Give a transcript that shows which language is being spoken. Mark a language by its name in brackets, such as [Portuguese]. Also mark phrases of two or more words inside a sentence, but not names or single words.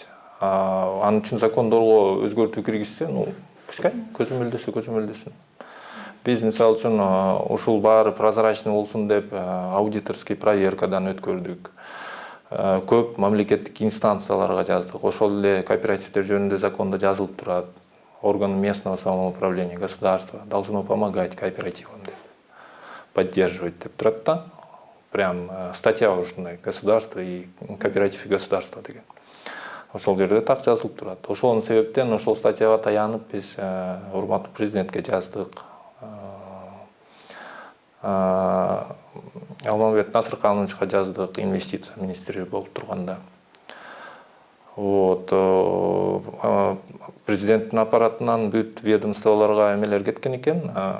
[Kyrgyz] Анын үчүн закондорго өзгөртүү киргизсе, пускай көзөмөлдөсүн. Биз мисалы үчүн ушул баары прозрачный болсун деп [Russian] аудиторский проверкадан [Kyrgyz] өткөрдүк. Көп мамлекеттик инстанцияларга жаздык. Ошол эле кооперативдер жөнүндө закондо жазылып турат. [Russian] Органы местного самоуправления, государства должно помогать кооперативам деп, поддерживать [Kyrgyz] деп турат да. Прям статья ушундай: [Russian] государство и кооператив и государство деген. [Kyrgyz] ошол жерде так жазылып турат. Ошол себептен ошол статьяга таянып биз урматтуу президентке жаздык. Алмамбет Насыркановичка жаздык, инвестиция министри болуп турганда. Вот президенттин аппаратынан бүт ведомстволорго эмелер кеткен экен.